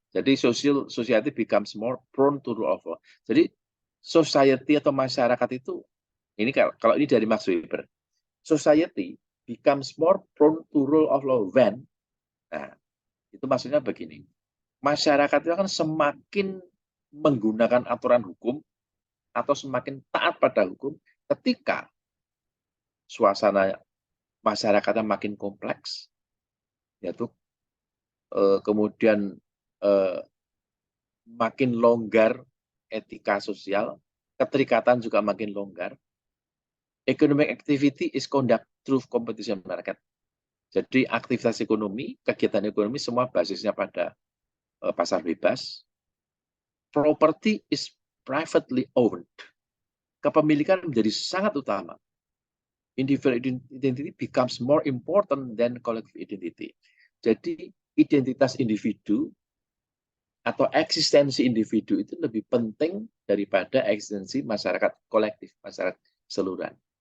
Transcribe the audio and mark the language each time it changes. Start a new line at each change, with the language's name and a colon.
English: Jadi society becomes more prone to rule of law.
Indonesian: Jadi society atau masyarakat itu ini kalau ini dari Max Weber.
English: Society becomes more prone to rule of law when.
Indonesian: Nah, itu maksudnya begini. Masyarakat itu akan semakin menggunakan aturan hukum atau semakin taat pada hukum ketika suasana masyarakatnya makin kompleks, yaitu kemudian makin longgar etika sosial, keterikatan juga makin longgar.
English: Economic activity is conduct through competition market.
Indonesian: Jadi aktivitas ekonomi, kegiatan ekonomi semua basisnya pada pasar bebas.
English: Property is privately owned.
Indonesian: kepemilikan menjadi sangat utama.
English: Individual identity becomes more important than collective identity.
Indonesian: Jadi identitas individu atau eksistensi individu itu lebih penting daripada eksistensi masyarakat kolektif, masyarakat keseluruhan.